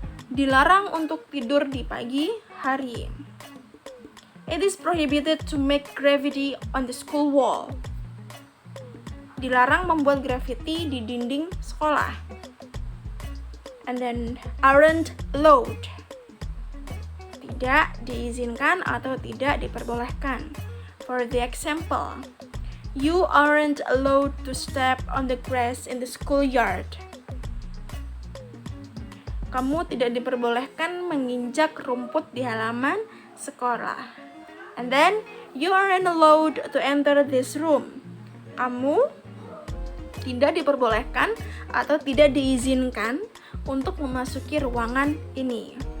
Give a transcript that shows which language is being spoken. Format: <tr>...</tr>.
<id>Dilarang untuk tidur di pagi hari.</id> <en>It is prohibited to make graffiti on the school wall.</en> <id>Dilarang membuat graffiti di dinding sekolah.</id> <en>And then, aren't allowed.</en> <id>Tidak diizinkan atau tidak diperbolehkan.</id> <en>For the example, you aren't allowed to step on the grass in the schoolyard.</en> <id>Kamu tidak diperbolehkan menginjak rumput di halaman sekolah.</id> <en>And then, you aren't allowed to enter this room.</en> <id>Kamu tidak diperbolehkan atau tidak diizinkan untuk memasuki ruangan ini.</id>